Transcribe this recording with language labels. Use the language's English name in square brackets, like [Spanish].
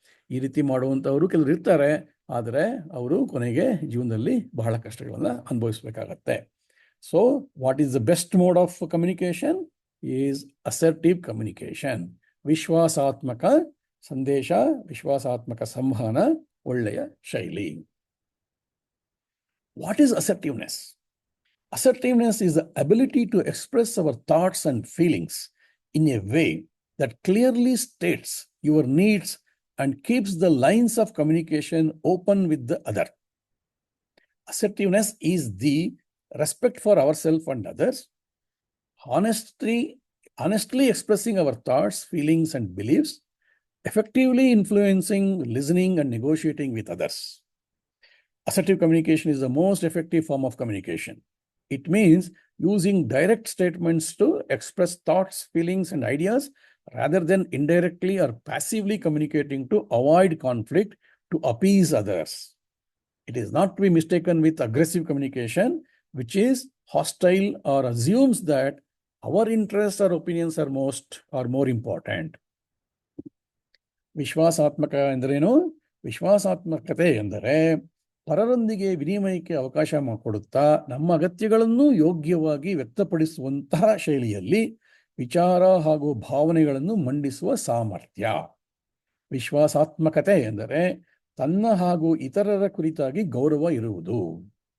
[Kannada] ಈ ರೀತಿ ಮಾಡುವಂಥವರು ಕೆಲವರು ಇರ್ತಾರೆ, ಆದರೆ ಅವರು ಕೊನೆಗೆ ಜೀವನದಲ್ಲಿ ಬಹಳ ಕಷ್ಟಗಳನ್ನು ಅನುಭವಿಸಬೇಕಾಗತ್ತೆ. [English] So what is the best mode of communication is assertive communication. [Kannada] ವಿಶ್ವಾಸಾತ್ಮಕ ಸಂದೇಶ, ವಿಶ್ವಾಸಾತ್ಮಕ ಸಂವಹನ ಒಳ್ಳೆಯ ಶೈಲಿ. [English] What is assertiveness? Assertiveness is the ability to express our thoughts and feelings in a way that clearly states your needs and keeps the lines of communication open with the other. Assertiveness is the respect for ourselves and others, honestly expressing our thoughts, feelings, and beliefs, effectively influencing, listening, and negotiating with others. Assertive communication is the most effective form of communication. It means using direct statements to express thoughts, feelings, and ideas rather than indirectly or passively communicating to avoid conflict, to appease others. It is not to be mistaken with aggressive communication, which is hostile or assumes that our interests or opinions are more important. [Kannada] ವಿಶ್ವಾಸಾತ್ಮಕ ಎಂದರೇನು? ವಿಶ್ವಾಸಾತ್ಮಕತೆ ಎಂದರೆ ಪರರೊಂದಿಗೆ ವಿನಿಮಯಕ್ಕೆ ಅವಕಾಶ ಮಾಡಿಕೊಡುತ್ತಾ ನಮ್ಮ ಅಗತ್ಯಗಳನ್ನು ಯೋಗ್ಯವಾಗಿ ವ್ಯಕ್ತಪಡಿಸುವಂತಹ ಶೈಲಿಯಲ್ಲಿ ವಿಚಾರ ಹಾಗೂ ಭಾವನೆಗಳನ್ನು ಮಂಡಿಸುವ ಸಾಮರ್ಥ್ಯ. ವಿಶ್ವಾಸಾತ್ಮಕತೆ ಎಂದರೆ ತನ್ನ ಹಾಗೂ ಇತರರ ಕುರಿತಾಗಿ ಗೌರವ ಇರುವುದು.